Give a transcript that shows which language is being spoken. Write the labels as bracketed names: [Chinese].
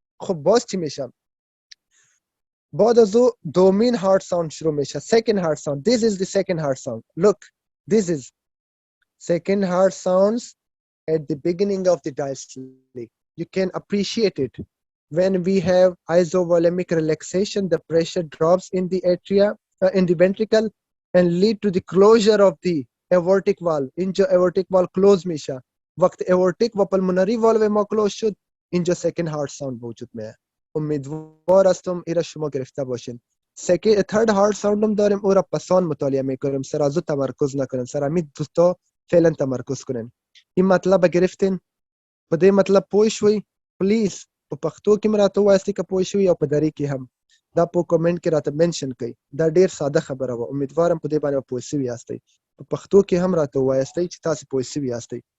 [Persian] خب باز چی میشه؟ بعد از او دومین heart sound شروع میشه. [English] second heart sound. This is the second heart sound. Look, this is second heart sounds at the beginning of the diastole. You can appreciate it. When we have isovolemic relaxation, the pressure drops in the atria, in the ventricle, and lead to the closure of the aortic valve. [Persian] اینجا aortic valve close میشه. وقت aortic و pulmonary valve ما close شد، اینجا second heart sound وجود میاد. امیدوار هستم ایرا شما گرفته باشین. third heart sound هم داریم، او را پسان مطالعه میکنیم. سر از او تمرکز نکنیم، سر همین دوستا فعلا تمرکز کنیم. این مطلب گرفتین؟ [Pashto] په دې مطلب پوه شوي؟ پلیز په پښتو کې راته ووایاستئ که پوه شوي، او په دري کې هم دا په کومنټ کې راته منشن کړئ. دا ډیر ساده خبره وه، امیدوارم په دې باندې پوه شوي یاستئ. په پښتو کې هم راته ووایاستئ چې تاسو پوه شوي یاستئ.